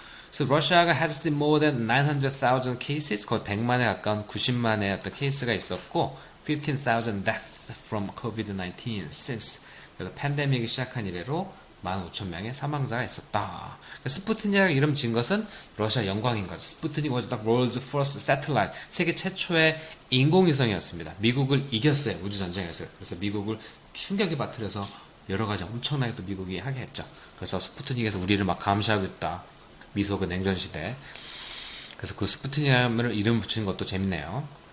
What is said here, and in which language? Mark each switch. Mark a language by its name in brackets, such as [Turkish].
[English] 그래서 러시아가 has seen more than 900,000 cases, [Korean] 거의 100만에 가까운 90만의 어떤 케이스가 있었고 [English] 15,000 deaths from COVID-19 since. [Korean] 그래서 팬데믹이 시작한 이래로 15,000명의 사망자가 있었다. 스푸트닉이라고 이름 지은 것은 러시아 영광인 거죠. [English] 스푸트닉 was the world's first satellite. [Korean] 세계 최초의 인공위성이었습니다. 미국을 이겼어요. 우주전쟁에서. 그래서 미국을 충격에 빠뜨려서 여러 가지 엄청나게 또 미국이 하게 했죠. 그래서 스푸트닉에서 우리를 막 감시하고 있다. 미소그 냉전시대. 그래서 그 스푸트닉을 이름 붙이는 것도 재밌네요.